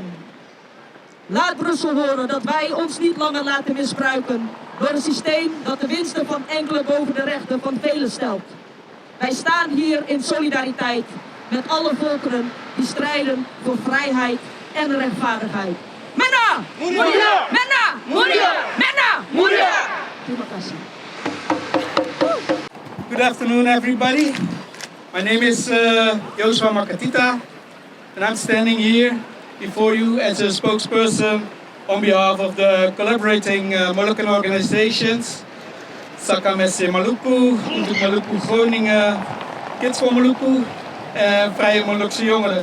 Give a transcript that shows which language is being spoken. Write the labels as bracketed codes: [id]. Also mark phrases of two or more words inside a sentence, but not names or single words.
[nl] Laat Brussel horen dat wij ons niet langer laten misbruiken door een systeem dat de winsten van enkele boven de rechten van velen stelt. Wij staan hier in solidariteit met alle volkeren die strijden voor vrijheid en rechtvaardigheid. [id] Mena! Mulia! Mena! Mulia! Mena! Mulia! Terima kasih. [en] Good afternoon, everybody. My name is Joshua Makatita, and I'm standing here before you as a spokesperson on behalf of the collaborating Moluccan organizations, Sakamesse Maluku, Untuk Maluku Groningen, Kids for Maluku, and Vrije Molukse Jongeren.